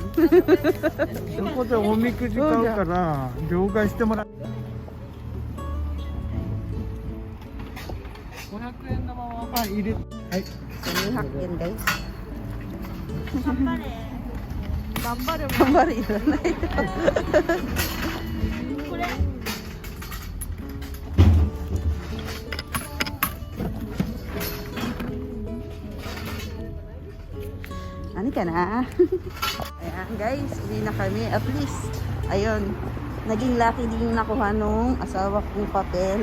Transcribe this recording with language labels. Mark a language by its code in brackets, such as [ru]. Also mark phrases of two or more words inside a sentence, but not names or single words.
[ja] そこでおみくじ買うから両替してもらう500円玉は入れはい 200円です。頑張れば頑張るいらないよ。これ [tl] Ano ka na? Ayan guys, uwi na kami. [en] At least, [tl] ayun, naging lucky din nakuha nung asawa kong papel.